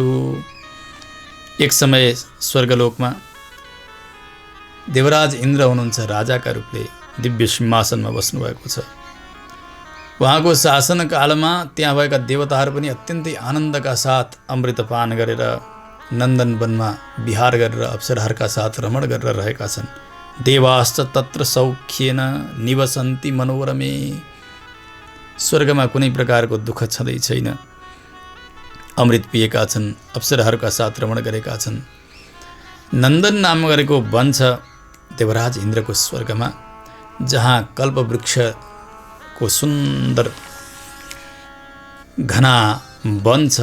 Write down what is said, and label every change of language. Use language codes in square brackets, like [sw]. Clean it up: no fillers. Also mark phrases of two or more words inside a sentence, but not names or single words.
[ne] एक समय स्वर्गलोकमा देवराज इन्द्र हुनुहुन्छ, राजाका रूपले दिव्य सिंहासनमा बस्नुभएको छ। उहाँको शासनकालमा त्यहाँ भएका देवताहरू पनि अत्यन्तै आनन्दका साथ अमृतपान गरेर नन्दन वनमा विहार गरेर अप्सराहरूका साथ रमण गरेर रहेका छन्। [sa] देवाश्च तत्र सौख्येन निवसन्ति मनोरमे। [ne] स्वर्गमा कुनै प्रकारको दुःख छँदै छैन। अमृत पिएका छन्, अप्सराहरूका साथ रमण गरेका छन्। नन्दन नाम गरेको वन छ देवराज इन्द्रको स्वर्गमा, जहाँ कल्पवृक्षको सुन्दर घना वन छ।